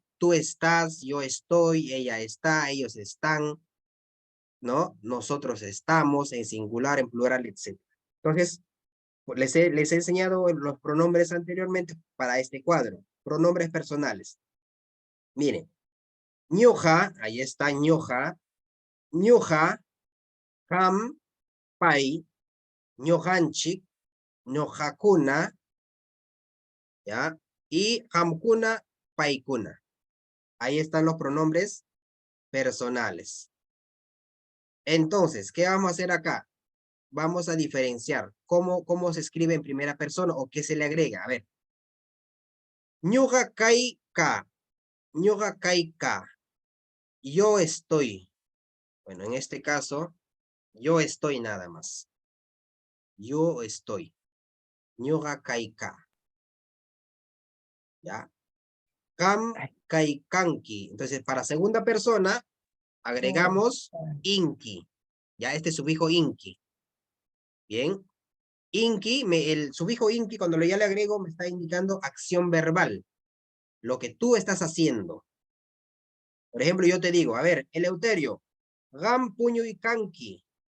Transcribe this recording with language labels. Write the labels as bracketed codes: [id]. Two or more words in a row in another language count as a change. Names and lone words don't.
[es] Tú estás, yo estoy, ella está, ellos están, ¿no? Nosotros estamos, en singular, en plural, etc. Entonces, les he enseñado los pronombres anteriormente para este cuadro. Pronombres personales. Miren. Ñuja, ahí está ñuja. [qu] Ñuja, ham, pai, ñujanchik, ñujakuna, ¿ya? Y hamkuna, paikuna. [es] Ahí están los pronombres personales. Entonces, ¿qué vamos a hacer acá? Vamos a diferenciar cómo se escribe en primera persona o qué se le agrega. A ver. [qu] Ñuja kai ka. Ñuja kai ka. [es] Yo estoy. Bueno, en este caso, yo estoy nada más. Yo estoy. [qu] Ñuja kai ka. ¿Ya? Kam kai kanki. [es] Entonces, para segunda persona, agregamos inki. Ya, este sufijo inki. Bien. Inki, el sufijo inki, cuando ya le agrego, me está indicando acción verbal. Lo que tú estás haciendo. Por ejemplo, yo te digo, a ver, Eleuterio, [qu] gam puño y kanki.